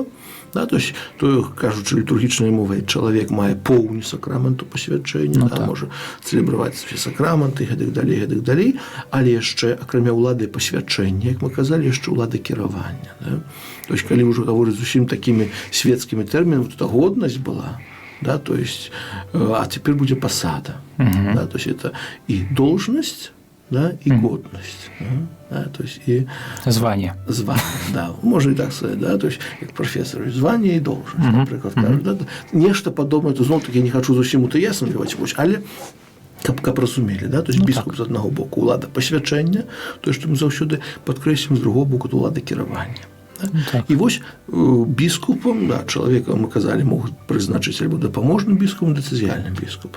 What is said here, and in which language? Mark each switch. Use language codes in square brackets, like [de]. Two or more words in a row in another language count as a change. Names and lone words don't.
[ru] То есть [be] той, кажучы літургічнай мовай, чалавек мае поўню сакраменту пасвячэння, можа цэлебраваць свае сакраменты, гэтак далей, але яшчэ акрамя ўлады пасвячэння, як мы казалі, яшчэ ўлада кіравання. [ru] То есть [be] калі ўжо гаворыць зусім такімі свецкімі тэрмінамі, то годнасць была. [ru] То есть, а теперь будет посада. То есть это и должность, и годность. То есть и звание. Да, можно и так сказать, то есть как профессор, звание и должность, например, кажут. Нечто подобное, [be] то знову таки я не хочу зусім утаяснювати, але каб разумелі, [ru] то есть [be] біскуп з одного боку ўлада пасвячэння, то што мы заўсёды падкрэслім, з другого боку ўлада кіравання. І вось біскупам, чалавека, мы казалі, могуць прызначыць альбо дапаможным біскупам, дыцэзіяльным біскупам.